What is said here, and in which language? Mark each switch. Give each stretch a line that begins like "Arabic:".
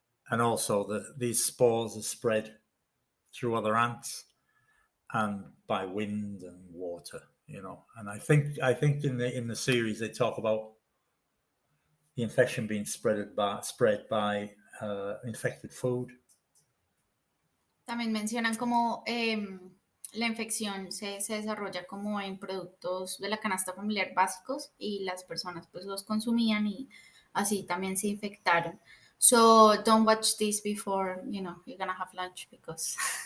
English: And also these spores are spread through other ants and by wind and water, And I think in the series they talk about the infection being spread by infected food.
Spanish: También mencionan como la infección se desarrolla como en productos de la canasta familiar básicos y las personas pues los consumían y así también se infectaron.
English: So don't watch this before, you're gonna have lunch because...